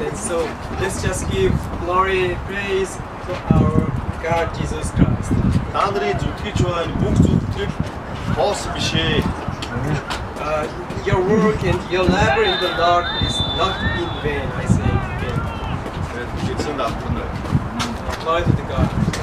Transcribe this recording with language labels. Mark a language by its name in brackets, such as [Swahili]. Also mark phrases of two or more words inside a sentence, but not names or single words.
[English] And so let's just give glory, praise to our God Jesus Christ. [Mongolian] Та нарын зүтгэж байна бүх зүтгэл хоос бишээ. [English] Your work and your labor in the Lord is not in vain, I say again. [Mongolian] Эзэн алдрын. [English] Glory to the God.